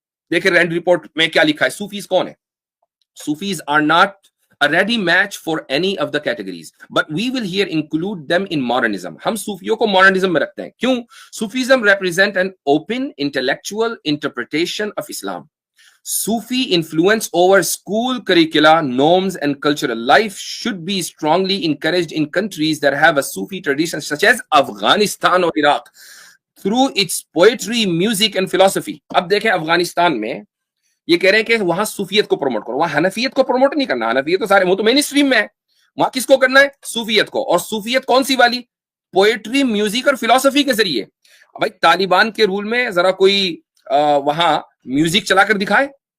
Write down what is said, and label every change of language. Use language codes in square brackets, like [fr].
[hi] देखिए Rand report में क्या लिखा है, सूफीज कौन है? [en] Sufis are not a ready match for any of the categories, but we will here include them in modernism. [hi] हम सूफियों को मॉडर्निज्म में रखते हैं. क्यों? [en] Sufism represent an open intellectual interpretation of Islam. Sufi influence over school curricula, norms and cultural life should be strongly encouraged in countries that have a Sufi tradition such as Afghanistan or Iraq through its poetry, music and philosophy. [hi] अब देखें अफगानिस्तान में ये कह रहे हैं कि वहां सूफियत को प्रमोट करो, वहां हनफियत को प्रमोट नहीं करना. हनफियत तो सारे, वो तो मेन स्ट्रीम में है. वहां किसको करना है? सूफियत को. और सूफियत कौन सी वाली? पोएट्री, म्यूजिक और फिलोसफी के जरिए. भाई तालिबान के रूल में जरा कोई वहां म्यूजिक चलाकर दिखाए,